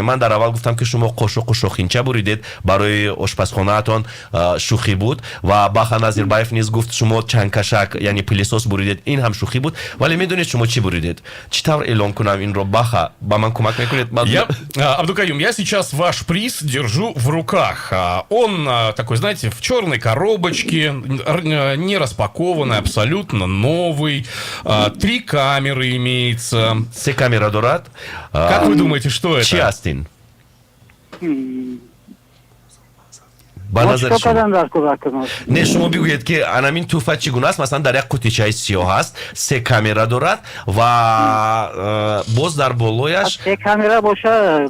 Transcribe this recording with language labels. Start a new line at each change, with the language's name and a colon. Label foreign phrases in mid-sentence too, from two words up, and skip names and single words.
Tajik: Ман дар аввал гуфтам ки шумо қошуқу шохинча буридед, барои ошпазхонаатон шӯхӣ буд ва Бахан Назирбаев низ гуфт шумо чангкашак, яъне пилисос буридед, ин ҳам шӯхӣ буд. Вале медонед шумо чӣ буридед? Чӣ тавр эълон кунам инро? Баха, ба ман кӯмак мекунед?
Russian: Абдукаюм, я сейчас ваш приз держу в руках. Он такой, знаете, в черной коробочке, не распакованный, абсолютно новый. 3 камеры имеется.
Tajik: 3 камера дорад.
Russian: Как вы думаете, что это?
Tajik: Чӣ астин? Не, шумо бигӯед ки анамин туфа чӣ гуна аст? Масалан дар як қутичаи сиёҳ аст, 3 камера дорад ва боз дар болояш 3 камера боша.